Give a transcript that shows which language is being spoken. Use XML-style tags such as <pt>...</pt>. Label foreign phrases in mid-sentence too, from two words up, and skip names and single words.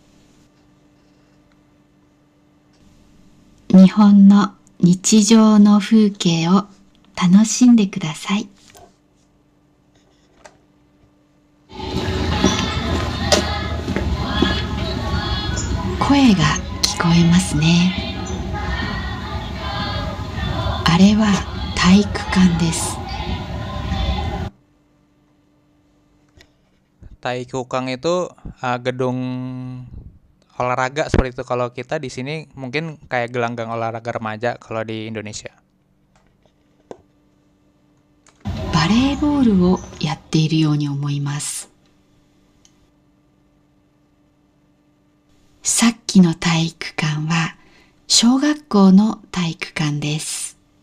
<ja>日本の日常の風景を楽しんでください。声が聞こえますね。あれは体育館です。</ja> <id>Taikukang itu gedung olahraga seperti itu. Kalau kita di sini mungkin kayak gelanggang olahraga remaja kalau di Indonesia.</id> <ja>バレーボールをやっているように思います。さっきの体育館は小学校の体育館です。</ja>